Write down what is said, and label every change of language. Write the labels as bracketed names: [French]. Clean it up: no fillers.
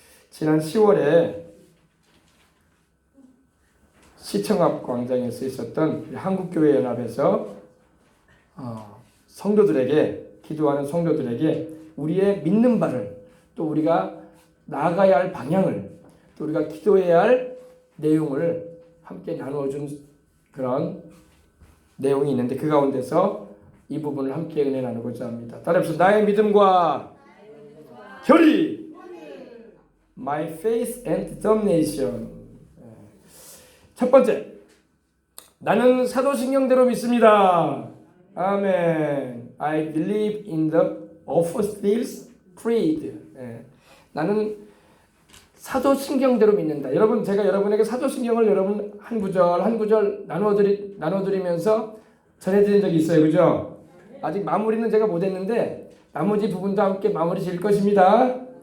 [Korean] 지난 10월에 시청 앞 광장에서 있었던 한국교회연합에서 성도들에게, 기도하는 성도들에게 우리의 믿는 바를, 또 우리가 나아가야 할 방향을, 또 우리가 기도해야 할 내용을 함께 나누어준 그런 내용이 있는데, 그 가운데서 이 부분을 함께 은혜 나누고자 합니다. 따라서 나의 믿음과 결의, [English] my faith and determination. [Korean] 첫 번째, 나는 사도신경대로 믿습니다. 아멘. [English] I believe in the Apostles' Creed. [Korean] 나는 사도신경대로 믿는다. 여러분, 제가 여러분에게 사도신경을 여러분 한 구절 한 구절 나눠드리면서 전해드린 적이 있어요, 그죠? 아직 마무리는 제가 못했는데 나머지 부분도 함께 마무리 지을 것입니다.